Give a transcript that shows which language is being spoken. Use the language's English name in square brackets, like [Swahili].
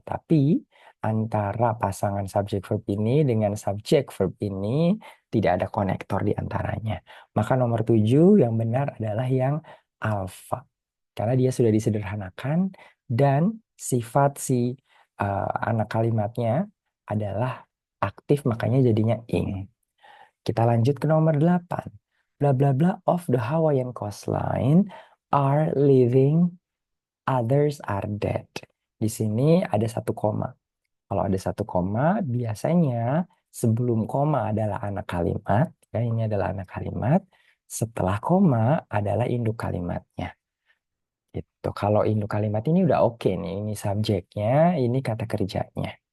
[Indonesian] Tapi antara pasangan subjek verb ini dengan subjek verb ini tidak ada konektor di antaranya. Maka nomor 7 yang benar adalah yang alpha. Karena dia sudah disederhanakan dan sifat si anak kalimatnya adalah aktif makanya jadinya ing. Kita lanjut ke nomor 8. [English] Bla bla bla of the Hawaiian coastline are living, others are dead. [Indonesian] Di sini ada satu koma. Kalau ada satu koma, biasanya sebelum koma adalah anak kalimat. Ya, ini adalah anak kalimat. Setelah koma adalah induk kalimatnya. Itu. Kalau induk kalimat ini udah oke nih. Ini subjeknya, ini kata kerjanya.